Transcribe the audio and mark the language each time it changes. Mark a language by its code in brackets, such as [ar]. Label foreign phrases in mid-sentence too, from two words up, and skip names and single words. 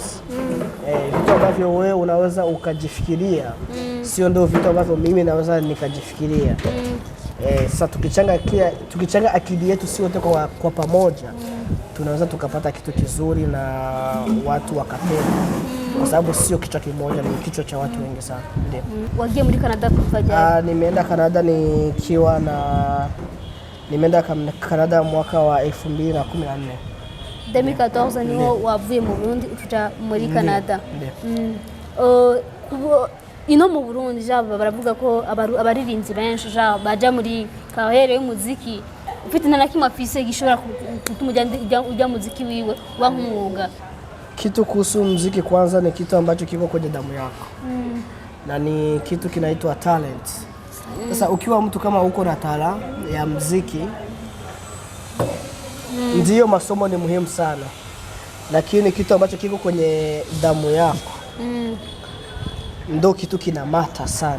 [sw] Vitu ambavyo wewe unaweza ukajifikiria sio ndio vitu ambavyo mimi naweza nikajifikiria. Sasa tukichanga akili yetu sio wote kwa pamoja, tunaweza tukapata kitu kizuri na watu wakapenda. Kwa sababu sio kichwa kimoja, ni kichwa cha watu wengi sana. Ndio. [rn] Wagiye muri Canada kufaje? [sw] Nimeenda Canada nimeenda Canada mwaka wa 2014. [rn] 2014 niho wavuye mu Burundi utuja muri Canada. Ino mu Burundi baravuga ko abaririnzi benshi baja muri kahere y'umuziki. Ufite na kimwe afise gishobora gutuma ujya muziki wiwe wa nk'umwuga. [sw] Kitu kuhusu muziki kwanza ni kitu ambacho kiko kwenye damu yako. Na ni kitu kinaitwa talent. Sasa ukiwa mtu kama uko na talent ya muziki, ndio masomo ni muhimu sana. lakini kitu ambacho kiko kwenye damu yako ndo kitu kinamata sana.